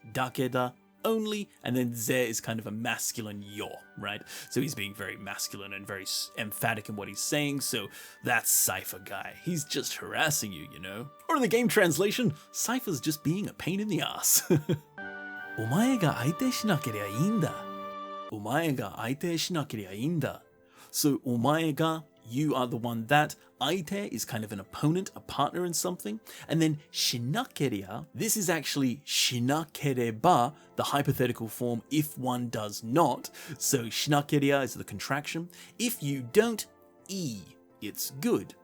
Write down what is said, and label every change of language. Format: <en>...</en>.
<en>Dakeda, only, and then ze is kind of a masculine yo, right? So he's being very masculine and very emphatic in what he's saying, so that's Saifa guy. He's just harassing you, Or in the game translation, Saifa's just being a pain in the ass.</en> <ja>お前が相手しなけりゃいいんだ。お前が相手しなけりゃいいんだ。</ja> <en>So,</en> <ja>お前が,</ja> <en>you are the one that. Aite is kind of an opponent, a partner in something. And then shinakeria, this is actually shinakereba, the hypothetical form if one does not. So shinakeria is the contraction. If you don't, it's good.</en>